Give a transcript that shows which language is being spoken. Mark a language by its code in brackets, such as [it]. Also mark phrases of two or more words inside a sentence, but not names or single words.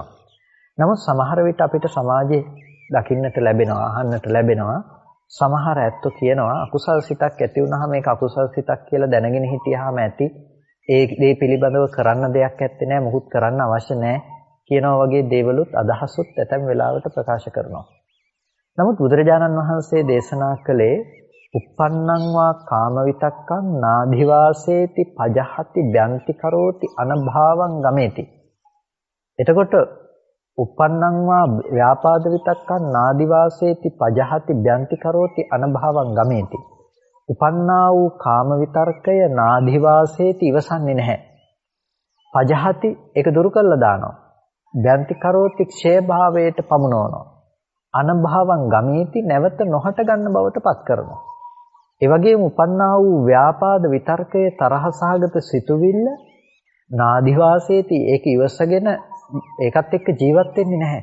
[si] නමුත් සමහර විට අපිට සමාජයේ දකින්නට ලැබෙනවා, අහන්නට ලැබෙනවා සමහර ඇත්තෝ කියනවා අකුසල් සිතක් ඇති වුනහම ඒක අකුසල් සිතක් කියලා දැනගෙන හිටියාම ඇති. ඒ දේ පිළිබඳව කරන්න දෙයක් ඇත්තේ නැහැ, මොකුත් කරන්න අවශ්‍ය නැහැ කියනවා වගේ දේවලුත් අදහසුත් ඇතැම් වෙලාවට ප්‍රකාශ කරනවා. නමුත් බුදුරජාණන් වහන්සේ දේශනා කළේ [pi] uppannං වා කාම විතක්කං නාධිවාසේති පජහති බ්‍යන්ති කරෝති අනභාවං ගමේති. එතකොට uppannං වා ව්‍යාපාද විතක්කං නාධිවාසේති පජහති බ්‍යන්ති කරෝති අනභාවං ගමේති. [si] උපන්නා වූ කාම විතර්කය නාධිවාසේති ඉවසන්නේ නැහැ. පජහති ඒක දුරු කළා දානවා. [pi] බ්‍යන්ති කරෝති [si] ක්ෂය භාවයට පමුණවනවා. [pi] අනභාවං ගමේති [si] නැවත නොහට ගන්න බවට පත් කරනවා. ඒ වගේම උපන්නා වූ ව්‍යාපාද විතර්කයේ තරහසහගත සිතුවිල්ල නාදිවාසේති ඒක ඉවසගෙන ඒකත් එක්ක ජීවත් වෙන්නේ නැහැ.